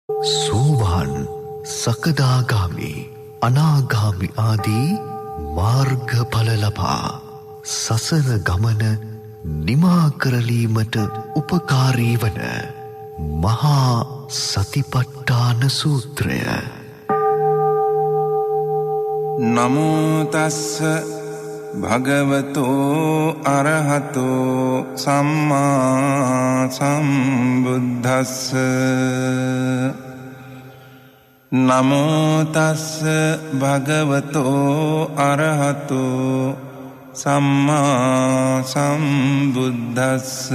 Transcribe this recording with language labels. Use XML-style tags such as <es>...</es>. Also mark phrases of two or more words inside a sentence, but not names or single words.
<si>සෝවාන් සකදාගාමි අනාගාමි ආදී මාර්ගඵල ලබා සසර ගමන නිමා කරලීමට උපකාරී වන මහා සතිපට්ඨාන සූත්‍රය.</si> <pi>නමෝ තස්ස භගවතෝ අරහතෝ සම්මා සම්බුද්දස්ස. නමෝ තස්ස භගවතෝ අරහතෝ සම්මා සම්බුද්දස්ස.</pi>